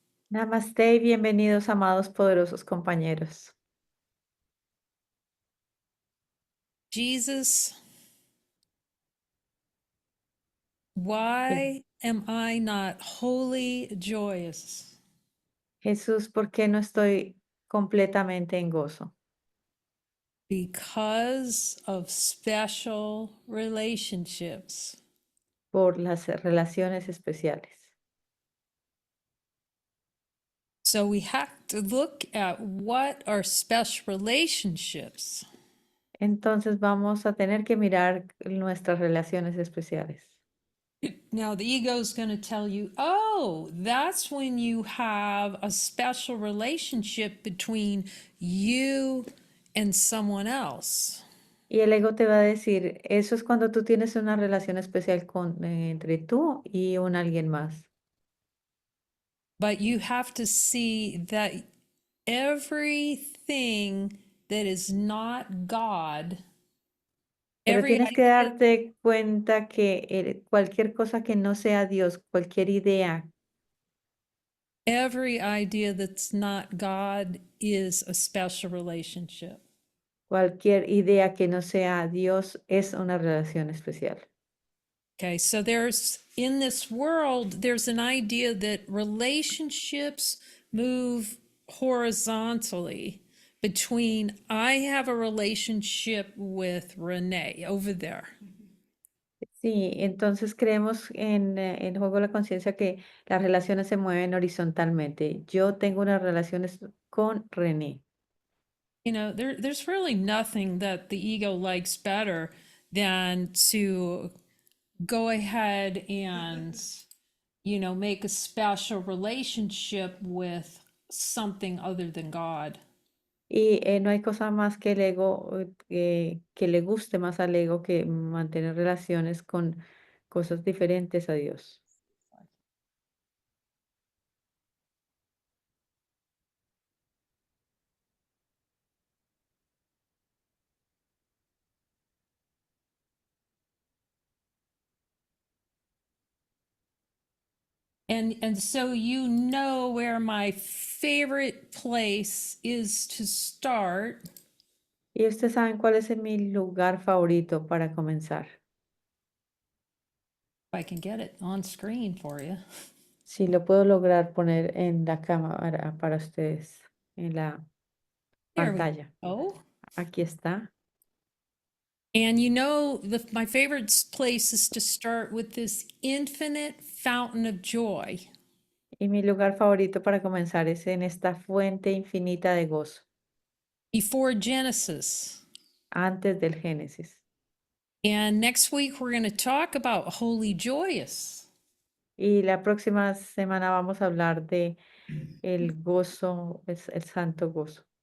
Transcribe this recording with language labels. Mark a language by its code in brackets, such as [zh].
[es] Namaste y bienvenidos, amados poderosos compañeros. [en] Jesus, why am I not wholly joyous? [es] Jesús, ¿por qué no estoy completamente en gozo? [en] Because of special relationships. [es] Por las relaciones especiales. [en] So we have to look at what are special relationships. [es] Entonces vamos a tener que mirar nuestras relaciones especiales. [en] Now, the ego is going to tell you, oh, that's when you have a special relationship between you and someone else. [es] Y el ego te va a decir, eso es cuando tú tienes una relación especial entre tú y un alguien más. [en] But you have to see that everything that is not God, [es] Pero [en] every [es] tienes que [en] idea, [es] darte cuenta que cualquier cosa que no sea Dios, cualquier idea, [en] every idea that's not God is a special relationship. [es] cualquier idea que no sea Dios es una relación especial. [en] Okay, so there's in this world, there's an idea that relationships move horizontally between I have a relationship with Renee over there. [es] Sí, entonces creemos en el juego de la conciencia que las relaciones se mueven horizontalmente. Yo tengo unas relaciones con René. [en] You know, there's really nothing that the ego likes better than to go ahead and, make a special relationship with something other than God. [es] Y no hay cosa más que el ego, que le guste más al ego que mantener relaciones con cosas diferentes a Dios. [en] And so where my favorite place is to start. [es] Y ustedes saben cuál es mi lugar favorito para comenzar. [en] If I can get it on screen for you. [es] Si lo puedo lograr poner en la cámara para ustedes, en la [en] There we [es] pantalla. [en] go. [es] Aquí está. [en] And my favorite place is to start with this infinite fountain of joy. [es] Y mi lugar favorito para comenzar es en esta fuente infinita de gozo, [en] Before Genesis. [es] antes del Génesis. [en] And next week we're going to talk about holy joyous. [es] Y la próxima semana vamos a hablar de el gozo, el santo gozo.